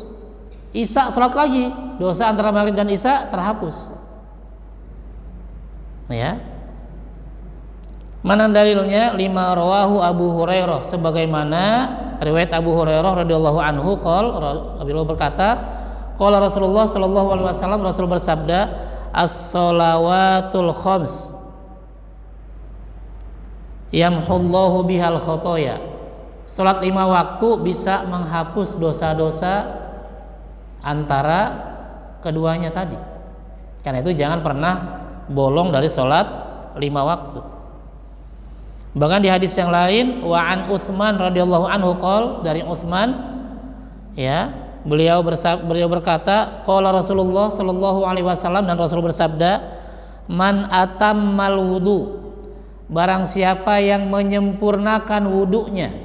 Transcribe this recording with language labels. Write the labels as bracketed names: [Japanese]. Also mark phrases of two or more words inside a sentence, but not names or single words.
[Indonesian] Isya sholat lagi, dosa antara maghrib dan isya terhapus. Ya. Mana dalilnya? [Arabic] لما رواه أبو هريرة, [Indonesian] sebagaimana riwayat Abu Hurairah [Arabic] رضي الله عنه قال, [Indonesian] beliau berkata, [Arabic] قال رسول الله صلى الله عليه وسلم, [Indonesian] Rasul bersabda, [Arabic] الصلوات الخمس يمحو الله بها الخطايا. [Indonesian] Salat 5 waktu bisa menghapus dosa-dosa antara keduanya tadi. Karena itu jangan pernah bolong dari sholat 5 waktu. Bahkan di hadis yang lain, [Arabic] وعن عثمان رضي الله عنه قال, [Indonesian] dari Utsman, ya, beliau berkata, [Arabic] قال رسول الله صلى الله عليه وسلم, [Indonesian] dan Rasul bersabda, [Arabic] من أتم الوضوء, [Indonesian] barang siapa yang menyempurnakan wudunya.